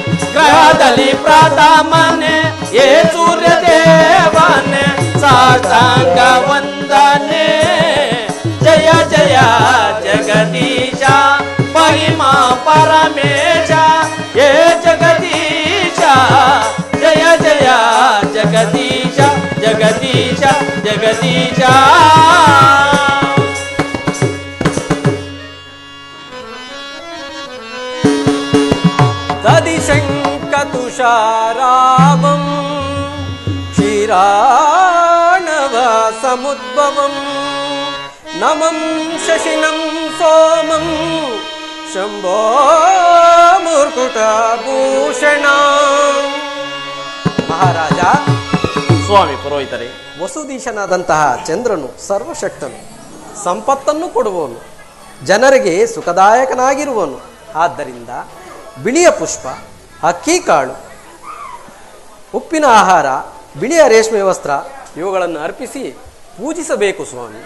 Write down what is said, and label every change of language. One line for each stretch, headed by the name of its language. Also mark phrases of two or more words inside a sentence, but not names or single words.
Kannada: ಗ್ರಹದಲ್ಲಿ ಪ್ರಥಮನೆ ಏ ಸೂರ್ಯ ದೇವನೇ ಸಾಷ್ಟಾಂಗ ವಂದನೆ ಜಯ ಜಯ ಜಗದೀಶ ಮಹಿಮಾ ಪರಮೇಶ ಏ ಜಗದೀಶ ಜಯ ಜಯ ಜಗದೀಶ ಜಗದೀಶ ಜಗದೀಶ
Sanskrit: दधिशङ्कतुषारावं क्षीराणव समुद्भवं नमं शशिनं सोमं शम्भो मुर्कुटभूषण ಮಹಾರಾಜ.
Kannada: ಸ್ವಾಮಿ ಪುರೋಹಿತರೇ, ವಸುದೀಶನಾದಂತಹ ಚಂದ್ರನು ಸರ್ವಶಕ್ತನು, ಸಂಪತ್ತನ್ನು ಕೊಡುವವನು, ಜನರಿಗೆ ಸುಖದಾಯಕನಾಗಿರುವನು. ಆದ್ದರಿಂದ ಬಿಳಿಯ ಪುಷ್ಪ, ಅಕ್ಕಿ ಕಾಳು, ಉಪ್ಪಿನ ಆಹಾರ, ಬಿಳಿಯ ರೇಷ್ಮೆ ವಸ್ತ್ರ ಇವುಗಳನ್ನು ಅರ್ಪಿಸಿ ಪೂಜಿಸಬೇಕು ಸ್ವಾಮಿ.